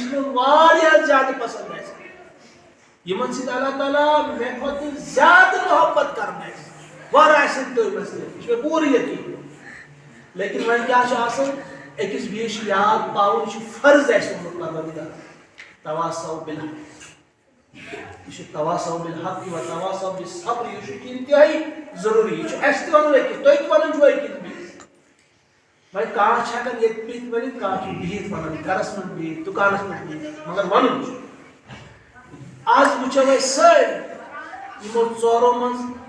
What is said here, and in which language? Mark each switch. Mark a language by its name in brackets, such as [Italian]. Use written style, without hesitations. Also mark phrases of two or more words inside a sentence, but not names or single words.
[Kashmiri] نہٕ واریاہ زیادٕ پسنٛد آسن یِمن سۭتۍ اللہ تعالیٰ مےٚ کھۄتہٕ زیادٕ محبت کران آسہِ واریاہ آسن تُہۍ منٛز تہِ یہِ چھُ مےٚ پوٗرٕ یقیٖن لیکن وۄنۍ کیٛاہ چھُ آسان أکِس بیٚیِس چھُ یاد پاوُن یہِ چھُ فرض اَسہِ اوٚنمُت پروردگار [Arabic] تواصوا بالحق [Kashmiri] یہ چھُ [Arabic] تواصوا بالحق و تواصوا بالصبر [Kashmiri] یہ چھُ انتہٲیی ضروٗری یہ چھُ اَسہِ تہِ وَنُن أکِس تُہۍ تہِ وَنُن چھُو أکِس بیٚیِس وۄنۍ کانٛہہ چھُ ہٮ۪کان ییٚتہِ بِہِتھ ؤنِتھ کانٛہہ چھُ بِہِتھ وَنان گرس منٛز بِہِتھ دُکانس منٛز بِہِتھ مگر وَنُن چھُ آز وٕچھو أسۍ سٲری یِمو ژورو منٛز